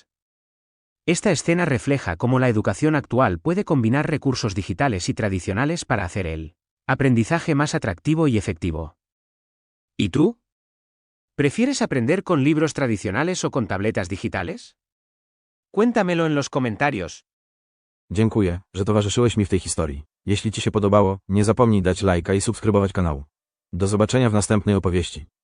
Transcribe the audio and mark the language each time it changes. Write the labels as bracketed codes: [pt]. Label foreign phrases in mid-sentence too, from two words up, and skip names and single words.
[es] Esta escena refleja cómo la educación actual puede combinar recursos digitales y tradicionales para hacer el aprendizaje más atractivo y efectivo. ¿Y tú? ¿Prefieres aprender con libros tradicionales o con tabletas digitales? Cuéntamelo en los comentarios. [pl] Dziękuję, że towarzyszyłeś mi w tej historii. Jeśli Ci się podobało, nie zapomnij dać lajka i subskrybować kanału. Do zobaczenia w następnej opowieści.